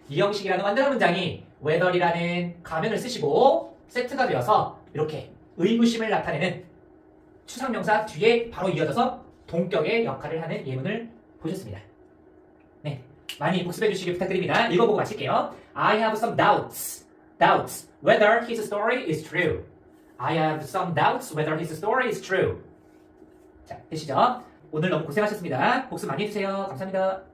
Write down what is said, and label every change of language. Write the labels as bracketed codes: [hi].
[ko] 이 형식이라는 완전한 문장이 whether이라는 가면을 쓰시고 세트가 되어서 이렇게 의구심을 나타내는 추상명사 뒤에 바로 이어져서 동격의 역할을 하는 예문을 보셨습니다. 네, 많이 복습해 주시길 부탁드립니다. 읽어보고 마칠게요. [en] I have some doubts whether his story is true. I have some doubts whether his story is true. [ko] 자, 되시죠? 오늘 너무 고생하셨습니다. 복습 많이 해주세요. 감사합니다.